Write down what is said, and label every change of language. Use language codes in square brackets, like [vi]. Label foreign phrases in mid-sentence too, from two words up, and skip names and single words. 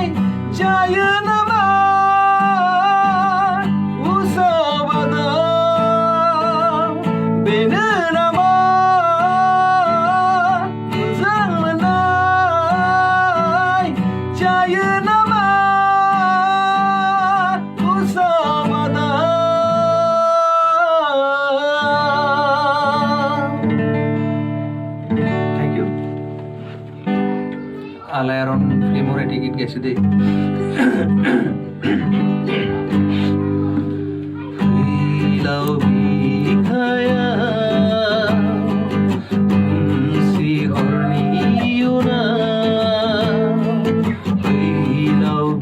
[brx] जायो नामा उसाव-बादाव? बेनो नामा मोजां मोननाय? जायो नामा उसाव-बादाव? [en] Thank you. [as] আলায়াৰন ফিল্মৰ এটি গীত গাইছোঁ দেই। [brx] फैलाव बिखायाव खोमसि हरनि इयुनाव, फैलाव